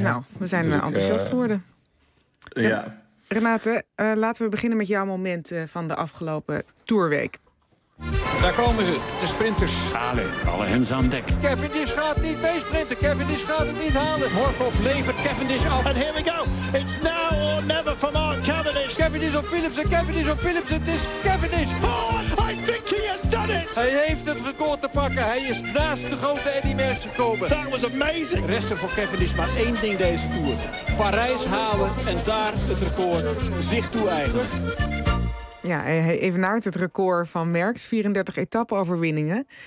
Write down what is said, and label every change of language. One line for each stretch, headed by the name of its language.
Dutch: Nou, we zijn dus enthousiast geworden. Ja. Renate, laten we beginnen met jouw moment van de afgelopen Tourweek. Daar komen ze, de sprinters. Alle hens aan dek. Cavendish gaat niet mee sprinten. Cavendish gaat het niet halen. Morkov levert Cavendish af.
English: And here we go. It's now or never for Mark Cavendish.
Dutch: Cavendish op Philips en Cavendish op Philips. Het is Cavendish.
English: Oh, I think he has done it.
Dutch: Hij heeft het record te pakken. Hij is naast de grote Eddy Merckx gekomen.
English: That was amazing.
Dutch: Resten voor Cavendish maar één ding deze Tour. Parijs halen en daar het record zich toe eigenen. Ja, hij evenaart het record van Merckx, 34 etappe-overwinningen.